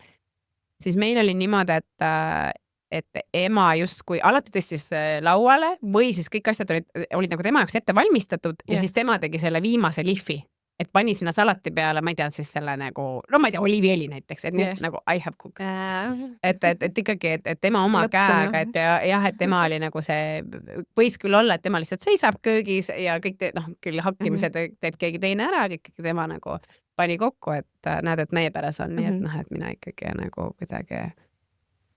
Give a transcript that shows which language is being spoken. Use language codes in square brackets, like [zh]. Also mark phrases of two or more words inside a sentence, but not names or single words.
[et] Siis meil oli niimoodi, et ema justkui alati tõstis lauale või siis kõik asjad olid nagu tema jaoks ette valmistatud ja siis tema tegi selle viimase lihvi, et pani sinna salati peale, ma ei tea, siis selle nagu, ma ei tea, oliiviõli näiteks, et nüüd nagu [en] I have cooked. [et] Et ikkagi, et tema oma käega, et jah, et tema oli nagu see, võis küll olla, et tema lihtsalt seisab köögis ja kõik küll hakkimised teeb keegi teine ära, ikkagi tema nagu pani kokku, et näed, et meie peres on nii, et et mina ikkagi nagu kuidagi